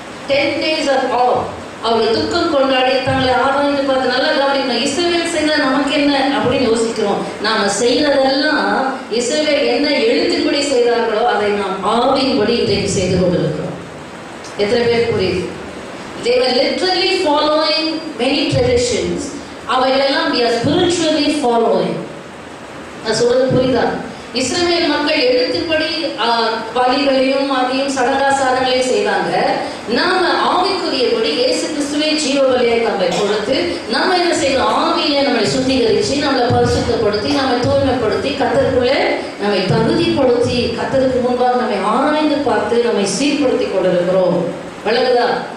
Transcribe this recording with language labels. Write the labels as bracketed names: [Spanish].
[English] 10 days of awe. [Tamil] அவர்கள் துக்கம் கொண்டாடி தங்களை ஆராய்ந்து பார்த்து நல்லா கவனிக்கணும். இஸ்ரவேல் செய்த நமக்கு என்ன அப்படின்னு யோசிக்கிறோம். நாம செய்யறதெல்லாம் இஸ்ரவேல் என்ன எழுத்தின்படி செய்தார்களோ அதை நாம் ஆவியின்படி இன்றைக்கு செய்து கொண்டிருக்கிறோம். எத்தனை பேர் புரியுது? [English] They were literally following many traditions. [Tamil] அவையெல்லாம் [English] we are spiritually following. [Tamil] நான் சொல்றது புரியுதா? இஸ்ரவேல் மக்கள் எழுத்தின்படி பலிகளையும் அதையும் சடங்காசாரங்களையும் செய்தாங்க. நாம ஆவிக்குரியபடி இயேசு கிறிஸ்துவை ஜீவ பலியை நம்மை கொடுத்து நம்ம என்ன செய்யணும்? ஆவியிலே நம்மை சுத்திகரிச்சு, நம்மளை பரிசுத்தப்படுத்தி, நம்மை தூய்மைப்படுத்தி, கர்த்தருக்குள்ளே நம்மை தகுதிப்படுத்தி, கர்த்தருக்கு முன்பாக நம்மை ஆராய்ந்து பார்த்து நம்மை சீர்படுத்தி கொண்டிருக்கிறோம். விளங்குதா?